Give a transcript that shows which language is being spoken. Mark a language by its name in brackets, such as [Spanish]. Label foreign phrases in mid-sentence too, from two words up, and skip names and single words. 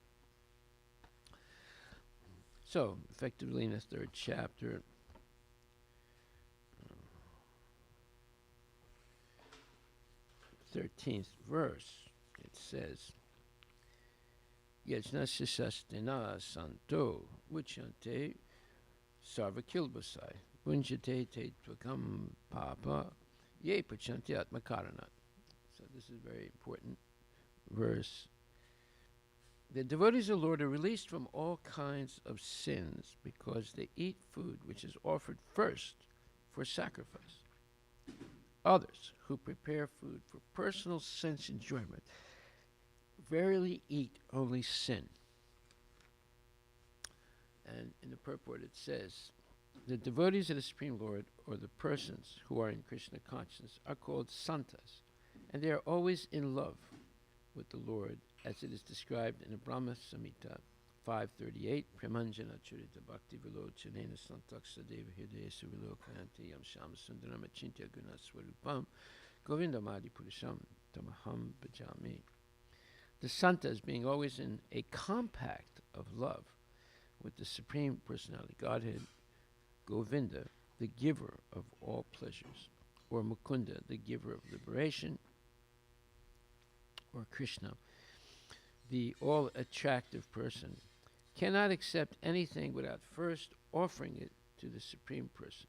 [English] So, effectively in the third chapter, 13th verse, it says, [Sanskrit] यज्ञशिष्टाशिनः सन्तो मुच्यन्ते सर्वकिल्बिषैः भुञ्जते ते त्वघं पापा ये पचन्त्यात्मकारणात्. [English] So this is a very important verse. The devotees of the Lord are released from all kinds of sins because they eat food which is offered first for sacrifice. Others who prepare food for personal sense enjoyment verily eat only sin. And in the purport it says, the devotees of the Supreme Lord, or the persons who are in Krishna consciousness, are called santas, and they are always in love with the Lord, as it is described in the Brahma Samhita 5:38, [Sanskrit] प्रेमाञ्जनच्छुरित भक्तिविलोचनेन सन्तः सदैव हृदयेषु विलोकयन्ति यं श्यामसुन्दरम् अचिन्त्यगुणस्वरूपं गोविन्दम् आदिपुरुषं तमहं भजामि. [English] The santas being always in a compact of love with the Supreme Personality Godhead, Govinda, the giver of all pleasures, or Mukunda, the giver of liberation, or Krishna, the all-attractive person, cannot accept anything without first offering it to the Supreme Person.